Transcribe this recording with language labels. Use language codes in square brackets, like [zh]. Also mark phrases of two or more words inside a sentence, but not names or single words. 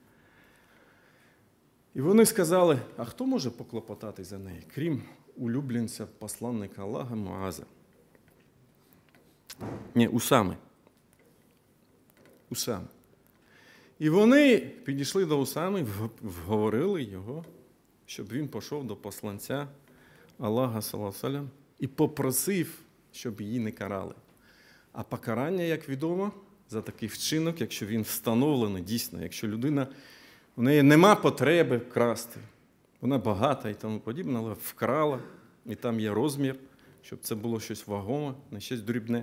[uk] І вони сказали, а хто може поклопотати за неї, крім улюбленця посланника Аллаха Муаза? Усами. І вони підійшли до Усами, вговорили його, щоб він пішов до посланця Аллаха, [ar] صلى الله عليه وسلم, [uk] і попросив, щоб її не карали. А покарання, як відомо, за такий вчинок, якщо він встановлений дійсно, якщо людина, у неї нема потреби красти, вона багата і тому подібне, але вкрала, і там є розмір, щоб це було щось вагоме, не щось дрібне.